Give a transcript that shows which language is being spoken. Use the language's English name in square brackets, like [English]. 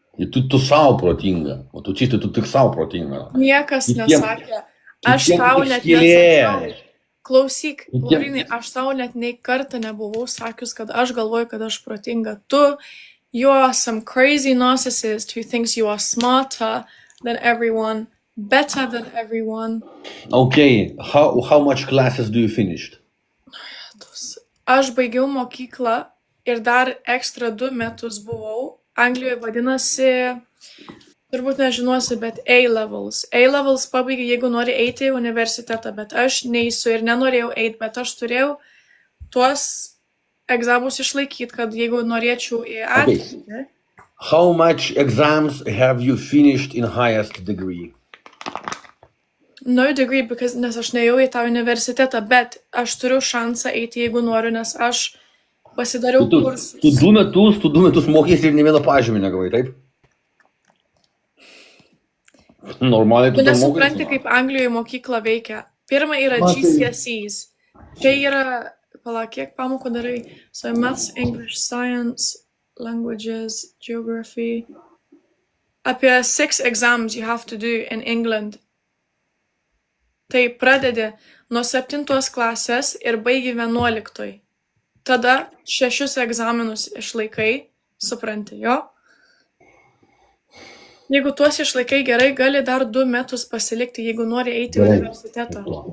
[Lithuanian] Tu savo protinga, o tu čistai, tu tik savo protinga. Niekas nesakė. Aš tau net nesakiau. Klausyk, Laurinai, aš tau net nei kartą nebuvau sakius, kad aš galvoju, kad aš protinga. [English] You are some crazy narcissist who thinks you are smarter than everyone, better than everyone. Okay, how much classes do you finished? [Lithuanian] Aš baigiau mokyklą ir dar ekstra 2 metus buvau. Anglijoje vadinasi, turbūt nežinosi, bet A-levels. A-levels pabaigia, jeigu nori eiti į universitetą, bet aš neįsiu ir nenorėjau eiti, bet aš turėjau tuos egzamus išlaikyti, kad jeigu norėčiau į ateitį. [English] Okay. How much exams have you finished in highest degree? No degree, [Lithuanian] nes aš neėjau į tą universitetą, bet aš turiu šansą eiti, jeigu noriu, nes aš pasidariau kursus. Tu 2 metus mokėsi ir ne vieną pažymį negavai, taip? Normaliai tu nesupranti, kaip Anglijoje mokykla veikia. Pirma yra GCSEs. Čia yra, kiek pamokų darai? [English] So Maths, English, Science, Languages, Geography. [Lithuanian] Apie [English] 6 exams you have to do in England. [Lithuanian] Tai pradedi nuo 7 klasės ir baigi 11. Tada 6 egzaminus išlaikai, supranti, jo? Jeigu tuos išlaikai gerai, gali dar 2 metus pasilikti, jeigu nori eiti į universitetą.